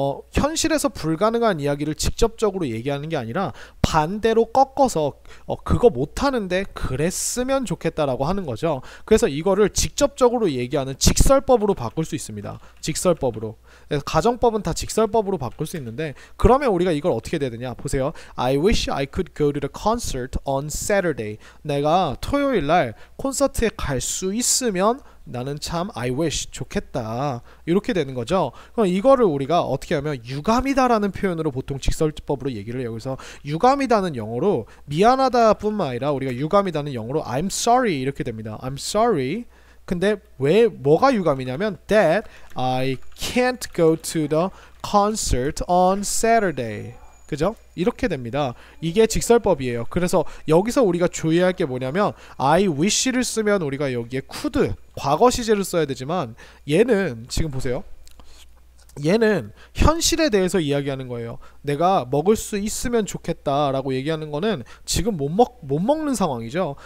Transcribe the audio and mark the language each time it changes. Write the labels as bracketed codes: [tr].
[ko] 현실에서 불가능한 이야기를 직접적으로 얘기하는 게 아니라 반대로 꺾어서 그거 못하는데 그랬으면 좋겠다라고 하는 거죠. 그래서 이거를 직접적으로 얘기하는 직설법으로 바꿀 수 있습니다. 직설법으로. 그래서 가정법은 다 직설법으로 바꿀 수 있는데, 그러면 우리가 이걸 어떻게 해야 되느냐 보세요. [en] I wish I could go to the concert on Saturday. [ko] 내가 토요일날 콘서트에 갈 수 있으면 나는 참 [en] I wish [ko] 좋겠다, 이렇게 되는 거죠. 그럼 이거를 우리가 어떻게 하면 유감이다라는 표현으로 보통 직설법으로 얘기를 해요. 그래서 유감이다는 영어로 미안하다 뿐만 아니라 우리가 유감이다는 영어로 [en] I'm sorry [ko] 이렇게 됩니다. [en] I'm sorry. [ko] 근데 왜 뭐가 유감이냐면 [en] that I can't go to the concert on Saturday. [ko] 그죠? 이렇게 됩니다. 이게 직설법이에요. 그래서 여기서 우리가 주의할 게 뭐냐면, [en] I wish [ko] 를 쓰면 우리가 여기에 could, 과거 시제를 써야 되지만, 얘는 지금 보세요. 얘는 현실에 대해서 이야기하는 거예요. 내가 먹을 수 있으면 좋겠다 라고 얘기하는 거는 지금 못 먹는 상황이죠.